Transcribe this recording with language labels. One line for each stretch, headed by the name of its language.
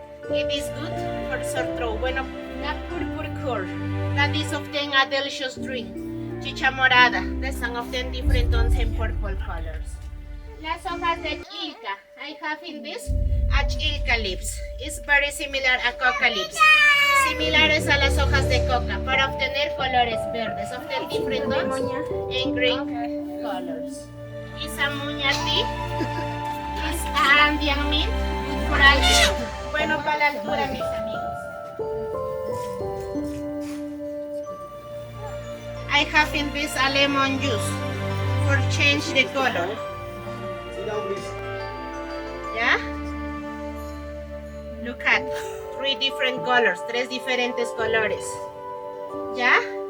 English: It is good for sore throat. Bueno, the purple core. That is often a delicious drink. Chicha morada. There's some of them different tones and purple colors.
Spanish: Las hojas de Inca.
English: I have in this Inca leaves. It's very similar a coca leaves.
Spanish: Similares a las hojas de coca para obtener colores verdes.
English: Often different tones and green colors. It's a muña tea. It's a Andean mint. Good for altitude.
Spanish: Bueno para la altura, mis amigos.
English: I have in this a lemon juice for change the color. Yeah? Look at 3 different colors,
Spanish: 3 diferentes colores.
English: Yeah?